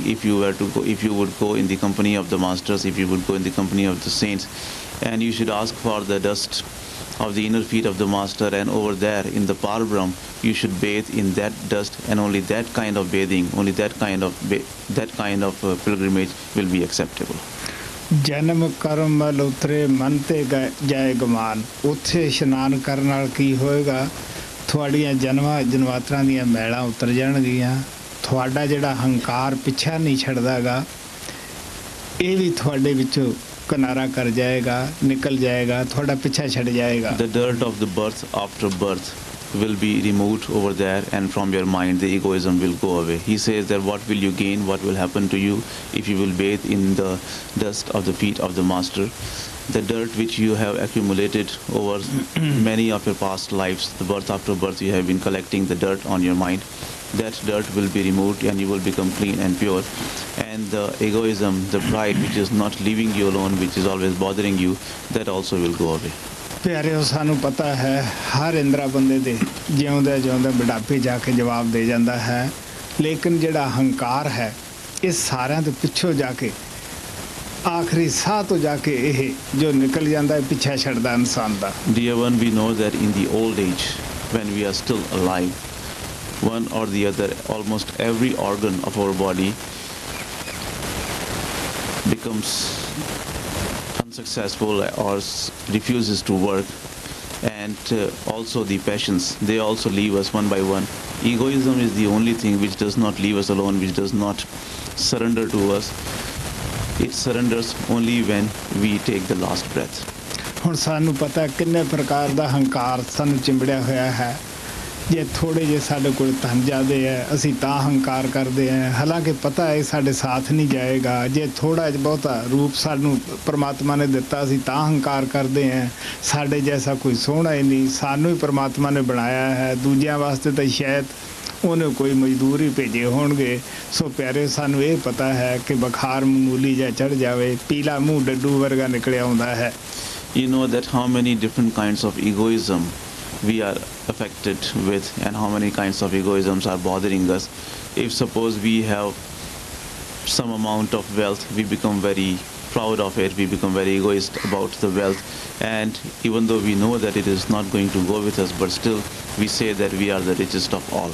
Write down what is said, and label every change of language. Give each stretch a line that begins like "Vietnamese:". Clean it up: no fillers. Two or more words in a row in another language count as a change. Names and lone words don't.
English: If you were to go, if you would go in the company of the masters, if you would go in the company of the saints, and you should ask for the dust of the inner feet of the Master, and over there in the Parbrahm you should bathe in that dust, and only that kind of bathing, only that kind of pilgrimage will be acceptable.
Punjabi: ਜਨਮ ਕਰਮ ਮਲ ਉਤਰੇ ਮਨ ਤੇ ਜਾਏ ਗਮਾਨ। ਉੱਥੇ ਇਸ਼ਨਾਨ ਕਰਨ ਨਾਲ ਕੀ ਹੋਏਗਾ? ਤੁਹਾਡੀਆਂ ਜਨਮਾਤਰਾਂ ਦੀਆਂ ਮੈਲਾਂ ਉਤਰ ਜਾਣਗੀਆਂ। ਤੁਹਾਡਾ ਜਿਹੜਾ ਹੰਕਾਰ ਪਿੱਛਾ ਨਹੀਂ ਛੱਡਦਾਗਾ, ਇਹ ਵੀ ਤੁਹਾਡੇ ਵਿੱਚੋਂ ਕਿਨਾਰਾ ਕਰ ਜਾਏਗਾ, ਨਿਕਲ ਜਾਏਗਾ, ਤੁਹਾਡਾ ਪਿੱਛਾ ਛੱਡ ਜਾਏਗਾ।
English: The dirt of the birth after birth will be removed over there, and from your mind the egoism will go away. He says that what will you gain, what will happen to you if you will bathe in the dust of the feet of the Master? The dirt which you have accumulated over many of your past lives, the birth after birth you have been collecting the dirt on your mind, that dirt will be removed and you will become clean and pure. And the egoism, the pride which is not leaving you alone, which is always bothering you, that also will go away.
Punjabi: ਪਿਆਰਿਓ, ਸਾਨੂੰ ਪਤਾ ਹੈ ਹਰ ਇੰਦਰਾ ਬੰਦੇ ਦੇ ਜਿਉਂਦੇ ਜਿਉਂਦੇ ਬੁਢਾਪੇ ਜਾ ਕੇ ਜਵਾਬ ਦੇ ਜਾਂਦਾ ਹੈ, ਲੇਕਿਨ ਜਿਹੜਾ ਹੰਕਾਰ ਹੈ ਇਹ ਸਾਰਿਆਂ ਤੋਂ ਪਿੱਛੋਂ ਜਾ ਕੇ ਆਖਰੀ ਸਾਹ ਤੋਂ ਜਾ ਕੇ ਇਹ ਜੋ ਨਿਕਲ ਜਾਂਦਾ ਹੈ ਪਿੱਛਾ ਛੱਡਦਾ ਇਨਸਾਨ ਦਾ।
English: Dear one, we know that in the old age, when we are still alive, one or the other, almost every organ of our body becomes unsuccessful or refuses to work, and also the passions, they also leave us one by one. Egoism is the only thing which does not leave us alone, which does not surrender to us. It surrenders only when we take the last breath.
Punjabi: ਹੁਣ ਸਾਨੂੰ ਪਤਾ ਕਿੰਨੇ ਪ੍ਰਕਾਰ ਦਾ ਹੰਕਾਰ ਸਾਨੂੰ ਚਿੰਬੜਿਆ ਹੋਇਆ ਹੈ। ਜੇ ਥੋੜੇ ਜਿਹੇ ਸਾਡੇ ਕੋਲ ਧਨ ਜ਼ਿਆਦੇ ਹੈ ਅਸੀਂ ਤਾਂ ਹੰਕਾਰ ਕਰਦੇ ਹਾਂ, ਹਾਲਾਂਕਿ ਪਤਾ ਹੈ ਸਾਡੇ ਸਾਥ ਨਹੀਂ ਜਾਏਗਾ। ਜੇ ਥੋੜਾ ਜਿਹਾ ਬਹੁਤਾ ਰੂਪ ਸਾਨੂੰ ਪਰਮਾਤਮਾ ਨੇ ਦਿੱਤਾ ਅਸੀਂ ਤਾਂ ਹੰਕਾਰ ਕਰਦੇ ਹਾਂ। ਸਾਡੇ ਜੈਸਾ ਕੋਈ ਸੋਹਣਾ ਹੀ ਨਹੀਂ, ਸਾਨੂੰ ਹੀ ਪਰਮਾਤਮਾ ਨੇ ਬਣਾਇਆ ਹੈ, ਦੂਜਿਆਂ ਵਾਸਤੇ ਤਾਂ ਸ਼ਾਇਦ ਉਹਨੇ ਕੋਈ ਮਜ਼ਦੂਰ ਹੀ ਭੇਜੇ ਹੋਣਗੇ। ਸੋ ਪਿਆਰੇ, ਸਾਨੂੰ ਇਹ ਪਤਾ ਹੈ ਕਿ ਬੁਖਾਰ ਮਾਮੂਲੀ ਜਿਹਾ ਚੜ੍ਹ ਜਾਵੇ, ਪੀਲਾ ਮੂੰਹ ਡੱਡੂ ਵਰਗਾ ਨਿਕਲਿਆ ਆਉਂਦਾ ਹੈ।
English: You know that how many different kinds of egoism we are affected with, and how many kinds of egoisms are bothering us. If suppose we have some amount of wealth, we become very proud of it, we become very egoist about the wealth, and even though we know that it is not going to go with us, but still we say that we are the richest of all.